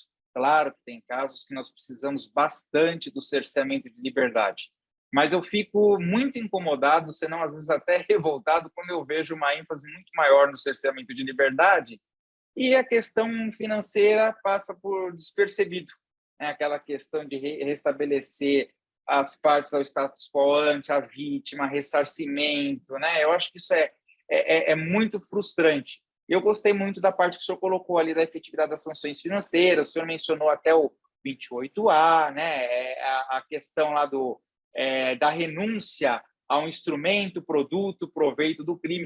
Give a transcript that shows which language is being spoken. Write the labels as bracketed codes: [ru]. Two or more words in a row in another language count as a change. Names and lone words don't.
[pt] Claro que tem casos que nós precisamos bastante do cerceamento de liberdade, mas eu fico muito incomodado, senão às vezes até revoltado, quando eu vejo uma ênfase muito maior no cerceamento de liberdade e a questão financeira passa por despercebido, né? Aquela questão de restabelecer as partes ao [la] status quo ante [pt] a vítima, ressarcimento, né? Eu acho que isso é muito frustrante. Eu gostei muito da parte que o senhor colocou ali da efetividade das sanções financeiras, o senhor mencionou até o 28A, né? A questão lá da renúncia a um instrumento, produto, proveito do crime.